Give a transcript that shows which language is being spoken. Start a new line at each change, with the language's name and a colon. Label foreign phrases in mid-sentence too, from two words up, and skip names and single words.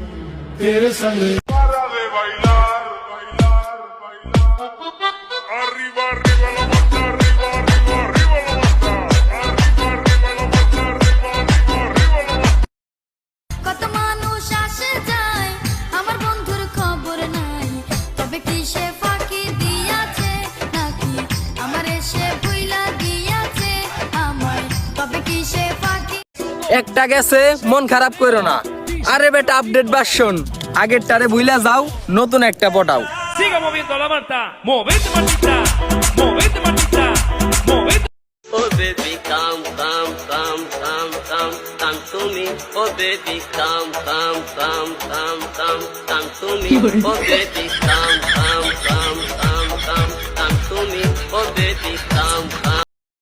Bangla: কত মানুষ আসে যায়, আমার বন্ধুর খবর নাই, তবে কি সে ফাঁকি দিয়াছে নাকি আমার এসে একটা গেছে, মন খারাপ করো না। আরে বেটা
English: update version,
Bangla: আগের টারে ভুইলা যাও, নতুন একটা পটাও।
Spanish: Siga moviendo la manta, movete matita, movete matita, movete.
English: Oh baby, come to me. Oh baby, come to me. Oh baby, come to me. Oh baby, come.